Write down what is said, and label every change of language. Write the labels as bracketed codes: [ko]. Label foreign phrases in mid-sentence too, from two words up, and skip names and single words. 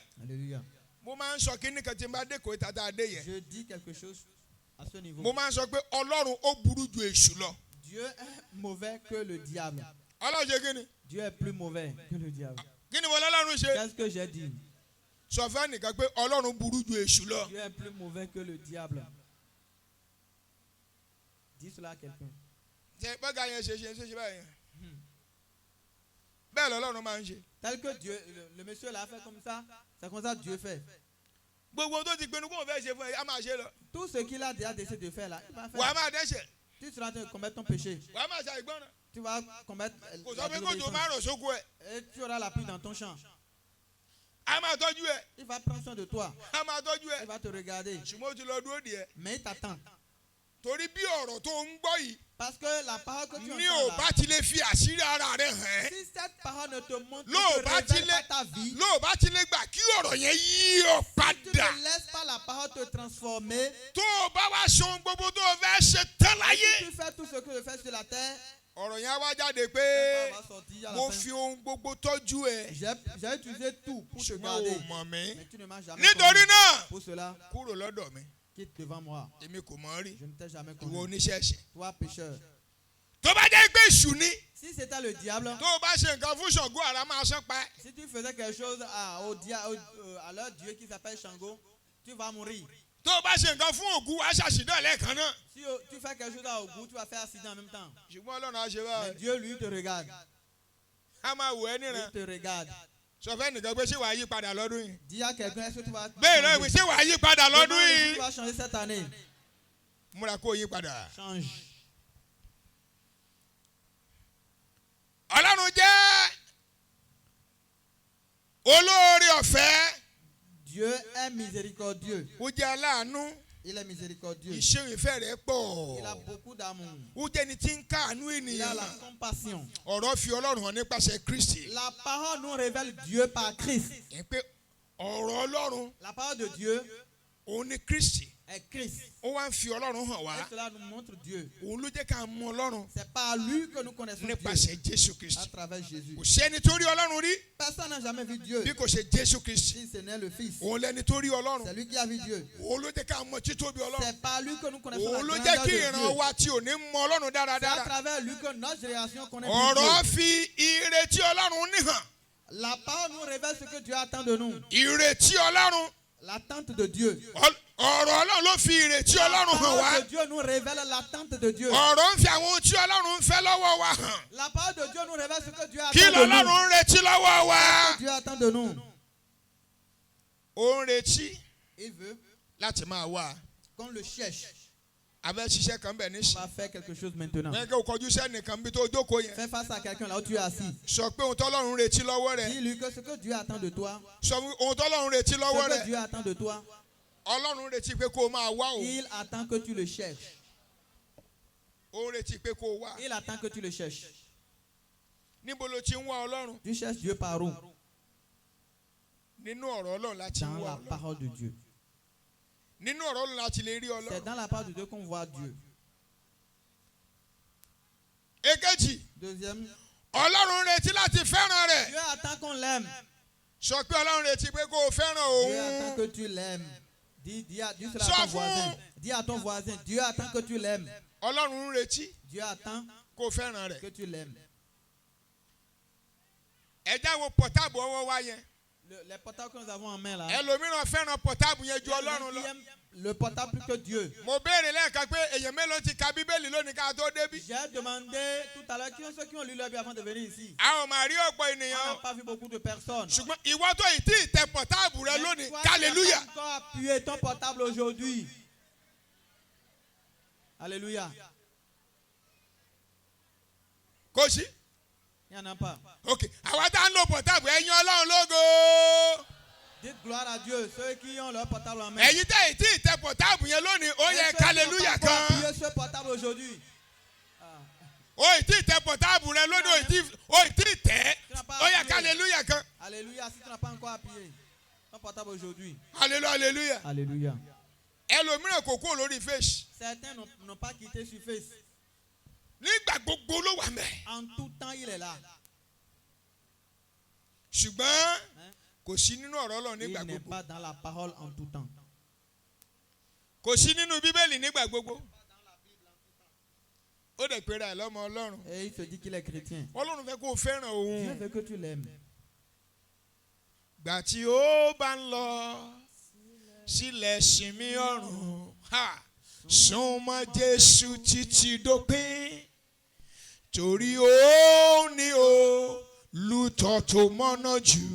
[fr] Alléluia. [yo] Mo máa ń sọ kíní kan tí n bá dé kò tata adé yẹn. [fr] Je dis quelque chose à ce niveau. [yo] Mo máa ń sọ pé Ọlọ́run ó burú ju èṣù lọ. [fr] Dieu est mauvais que le diable. [yo] Ọlọ́run ṣe kíni? [fr] Dieu est plus mauvais que le diable. [yo] Kí ni mo lọ́lọ́run ṣe? [fr] Qu'est-ce que j'ai dit? [yo] Sọ fún ẹnìkan pé Ọlọ́run burú ju èṣù lọ. [fr] Dieu est plus mauvais que le diable. Dis cela à quelqu'un. [yo] Ṣé bọ́gà yẹn ṣe báyìí? Bẹ́ẹ̀ lọ́lọ́run máa ń ṣe. [fr] Tel que Dieu, le monsieur l'a fait comme ça, c'est comme ça que Dieu fait. [yo] Gbogbo tó ti pinnu kó o fẹ́ ṣe fún ẹ, á máa ṣe lọ. [fr] Tout ce qu'il a déjà décidé de faire là, il va [yo] Wàá [fr] faire. [yo] máa dẹ́ṣẹ̀. [fr] Tu seras en train de commettre ton péché. [yo] Wàá máa ṣe àìgbọ́ràn. [fr] Tu vas commettre [yo] Kò [fr] la [yo] sọ pé kó tó máa [fr] désobéissance. [yo] rọ̀ sóko ẹ̀. [fr] Et tu auras la pluie dans ton champ. [yo] Á máa tọ́jú ẹ̀. [fr] Il va prendre soin de toi. [yo] Á máa tọ́jú [fr] Il [yo] ẹ̀. [fr] va te regarder. [yo] Ṣùgbọ́n ó ti lọ dúró díẹ̀. [fr] Mais il t'attend. [yo] Torí bí ọ̀rọ̀ tó ń gbọ́ yìí [fr] Parce que la parole que tu [yo] ní ò [fr] entends [yo] bá [fr] là, [yo] ti lè fi àṣírí ara rẹ̀ hàn ẹ́. [fr] si cette parole ne te montre, [yo] Ló [fr] ne te [yo] bá ti [fr] révèle [yo] lè [fr] pas ta vie, [yo] ló bá ti lè gbà kí ọ̀rọ̀ yẹn yí ọ [fr] tu [yo] padà. [fr] ne laisses pas la parole te transformer. [yo] Tó o bá wá ṣe ohun gbogbo tó o fẹ́ ṣe tán láyé. [fr] Si tu fais tout ce que je fais sur la terre, [yo] Ọ̀rọ̀ yẹn á wá jáde [fr] cette [yo] pé [fr] parole va sortir à [yo] mo [fr] la [yo] fi [fr] fin. [yo] ohun gbogbo tọ́jú ẹ. [fr] J'ai utilisé tout pour te [yo] Ṣùgbọ́n [fr] garder. [yo] o mọ̀ mí. [fr] Mais tu ne m'as jamais [yo] Nítorí [fr] connu. [yo] náà [fr] Pour cela, [yo] kúrò lọ́dọ̀ mi. [fr] quitte devant moi. [yo] Èmi kò mọ̀ ọ́ rí. [fr] Je ne t'ai jamais [yo] Ìwọ [fr] connu. [yo] oníṣẹ́ṣẹ́. [fr] Toi, pécheur. [yo] Tó bá jẹ́ pé èṣù ni. [fr] Si c'était le diable, [yo] Tó o bá ṣe nǹkan fún Ṣàngó ara máa ṣán pa ẹ́. [fr] si tu faisais quelque chose à leur Dieu qui s'appelle Shango, tu vas mourir. [yo] Tó o bá ṣe nǹkan fún Ògún wàá ṣàṣìdán lẹ́ẹ̀kan náà. [fr] Si tu fais quelque chose à Ogu, tu vas faire accident en même temps. [yo] Ṣùgbọ́n Ọlọ́run á ṣe [fr] Mais [yo] báyìí. [fr] Dieu, lui, te regarde. [yo] A máa wò ẹ́ níran. [fr] Il te regarde. [yo] Sọ fẹ́ nìkan pé ṣé wàá yí padà lọ́dún yìí. [fr] Dis à quelqu'un, est-ce que tu vas [yo] Bẹ́ẹ̀ náà ìwé ṣé wàá yí padà lọ́dún [fr] Demande si [yo] yìí. [fr] tu vas changer cette année. [yo] Múra kó yí padà. [fr] Change. [yo] Ọlọ́run jẹ́ olóore ọ̀fẹ́. [fr] Dieu est miséricordieux. [yo] Ó jẹ́ aláàánú. [fr] Il est miséricordieux. [yo] Ìṣe ìfẹ́ rẹ̀ pọ̀. [fr] Il a beaucoup d'amour. [yo] Ó jẹ́ ẹni tí ń káàánú [fr] Il a la [yo] ènìyàn. [fr] compassion. [yo] Ọ̀rọ̀ fi Ọlọ́run hàn nípasẹ̀ Kristi. [fr] La parole nous révèle Dieu par Christ. [yo] Ẹ pé ọ̀rọ̀ Ọlọ́run [fr] La parole de Dieu [yo] òun ni Kristi. [fr] est Christ. [yo] Ó wá ń fi Ọlọ́run hàn wá. [fr] Et cela nous montre Dieu. [yo] Òun ló jẹ́ ká mọ Ọlọ́run [fr] C'est par lui que nous connaissons Dieu. [yo] nípasẹ̀ Jésù [fr] À [yo] Kristi. [fr] travers Jésus. [yo] Kò sẹ́ni tó rí Ọlọ́run rí [fr] Personne n'a jamais vu Dieu. [yo] bí kò ṣe Jésù Kristi. [fr] Si ce n'est le Fils. [yo] Òun lẹni tó rí Ọlọ́run. [fr] C'est lui qui a vu Dieu. [yo] Òun ló jẹ́ ká mọ títóbi Ọlọ́run. [fr] C'est par lui que nous connaissons la [yo] Òun ló [fr] grandeur [yo] jẹ́ [fr] de [yo] kí [fr] Dieu. [yo] ìran wa tí ò ní mọ Ọlọ́run [fr] C'est à [yo] dáradára. [fr] travers lui que notre génération connaît [yo] Ọ̀rọ̀ [fr] Dieu. [yo] fi ìrètí Ọlọ́run níhàn. [fr] La parole nous révèle ce que Dieu attend de nous. [yo] Ìrètí Ọlọ́run. [fr] L'attente de Dieu. [yo] Ọ̀rọ̀ Ọlọ́run ló fi ìrètí [fr] La [yo] Ọlọ́run hàn wá. [fr] parole de Dieu nous révèle l'attente de Dieu. [yo] Ọ̀rọ̀ ń fi àwọn ohun tí Ọlọ́run ń fẹ́ lọ́wọ́ wa hàn. [fr] La parole de Dieu nous révèle ce que Dieu [yo] Kí [fr] attend de nous. [yo] l'Ọlọ́run ń retí lọ́wọ́ wa? [fr] Ce que Dieu attend de nous. [yo] Ó ń retí [fr] Il veut [yo] láti máa wá. [fr] qu'on le cherche. [yo] abẹ́ ṣiṣẹ́ kan bẹ̀ [fr] On [yo] níṣì. [fr] va faire quelque chose maintenant. [yo] Yẹn kí o kọjú sẹ́nìkan bí tó jókòó yẹn. [fr] Fais face à quelqu'un là où tu es assis. [yo] Sọ pé ohun tọ́lọ́run retí lọ́wọ́ rẹ̀. [fr] Dis-lui que ce que Dieu attend de toi, [yo] Sọ pé ohun tọ́lọ́run retí lọ́wọ́ [fr] ce que [yo] rẹ̀. [fr] Dieu attend de toi, [yo] Ọlọ́run retí pé kó o máa wá o. [fr] il attend que tu le cherches. [yo] Ó retí pé kó o wá. [fr] Il attend que tu le cherches. [yo] Níbo lo ti ń wá Ọlọ́run? [fr] Tu cherches Dieu par où? [yo] Nínú ọ̀rọ̀ Ọlọ́run láti ń [fr] Dans [yo] wá [fr] la [yo] Ọlọ́run. [fr] parole de Dieu. [yo] Nínú ọ̀rọ̀ Ọlọ́run láti lè rí [fr] C'est [yo] Ọlọ́run. [fr] dans la parole de Dieu qu'on voit Dieu. [yo] Èkejì, [fr] Deuxième, [yo] Ọlọ́run retí láti fẹ́ràn rẹ̀. [fr] Dieu attend qu'on l'aime. [yo] Sọ pé Ọlọ́run retí pé kó o fẹ́ràn [fr] Dieu attend [yo] òun. [fr] que tu l'aimes. Dis cela Sois à ton fou. voisin. Dis à ton voisin, Dieu attend que tu l'aimes. [yo] Ọlọ́run retí [fr] Dieu attend [yo] kó o fẹ́ràn rẹ̀. [fr] que tu l'aimes. [yo] Ẹ jáwọ́ pọ̀táàbù ọwọ́ wa yẹn. [fr] Les portables que nous avons en main là. [yo] Ẹlòmíràn fẹ́ràn pọ̀táàbù yẹn ju [fr] Il y a des [yo] Ọlọ́run [fr] gens [yo] lọ. [fr] qui aiment le portable plus que Dieu. [yo] Mo béèrè lẹ́ẹ̀kan pé èèyàn mélòó ti ka Bíbélì lónìí ká tó débí. [fr] J'ai demandé tout à l'heure qui sont ceux qui ont lu leur Bible avant de venir ici. [yo] A ò máa rí ọ̀pọ̀ [fr] On [yo] ènìyàn. [fr] n'a pas vu beaucoup de personnes. [yo] Ṣùgbọ́n ìwọ tó yìí tí ì tẹ pọ̀táàbù rẹ [fr] Mais [yo] lónìí, [fr] toi, tu [yo] hallelujah. [fr] as encore appuyé ton portable aujourd'hui. Alléluia. [yo] Kò sí. [fr] Il n'y en a pas. [yo] Ok, àwa tá ń lo pọ̀táàbù ẹ̀yin Ọlọ́run lógo. [fr] Dites gloire à Dieu, ceux qui ont leur portable en main. [yo] Ẹ̀yin tẹ́ ì tí ì tẹ pọ̀táàbù yẹn lónìí, ó [fr] Et [yo] yẹ [fr] ceux qui n'ont [yo] hallelujah [fr] pas encore [yo] kan. [fr] appuyé ce portable aujourd'hui. [yo] Ó ì tí ì tẹ pọ̀táàbù rẹ lónìí, ó ì tí ì tẹ́. Ó yẹ hallelujah kan. [fr] Alléluia. Si tu n'as pas encore appuyé ton portable aujourd'hui. [yo] Hallelujah, hallelujah. [fr] Alléluia. [yo] Ẹlòmíràn kò kúrò lórí face. [fr] Certains n'ont pas quitté sur Face. [yo] Nígbà gbogbo ló wà mẹ́. [fr] En tout temps, il est là. [yo] Ṣùgbọ́n [fr] Hein? [yo] kò sí nínú ọ̀rọ̀ Ọlọ́run [fr] Il [yo] nígbà [fr] n'est [yo] gbogbo. [fr] pas dans la parole en tout temps. [yo] Kò sí nínú Bíbélì nígbà gbogbo. Ó dẹ̀ pera ẹ̀ lọ́mọ Ọlọ́run. [fr] Et il se dit qu'il est chrétien. [yo] Ọlọ́run fẹ́ kó o fẹ́ràn [fr] Dieu [yo] òun. [fr] veut que tu l'aimes. [yo] Gbà tí ó bá ń lọ sílẹ̀ sinmi ọ̀run. Súnmọ́ Jésù títí dópin. Torí ó ní olùtọ́ tó mọ́nà jù.